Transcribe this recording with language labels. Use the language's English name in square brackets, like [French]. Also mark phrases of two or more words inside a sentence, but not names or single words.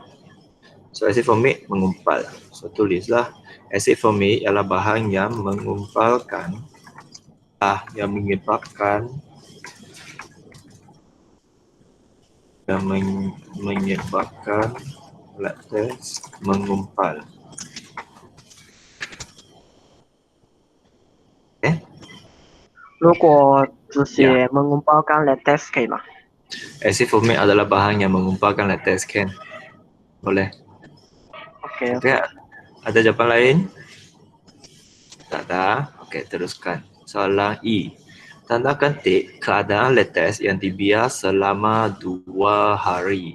[Malay] So, [English] acid formic [Malay] mengumpal. So, tulislah [English] acid formic [Malay] ialah bahan yang mengumpalkan yang menyebabkan latex mengumpal. Okay? [Chinese] 如果只写 [Malay] mengumpalkan latex [Chinese] 可以吗？ [English] Acid formic [Malay] adalah bahan yang mengumpalkan latex, kan? Boleh. Okay. Okay. Ada jawapan lain? Tak ada. Okey, teruskan. Soalan E. Tandakan tik keadaan latex yang dibiar selama 2 hari.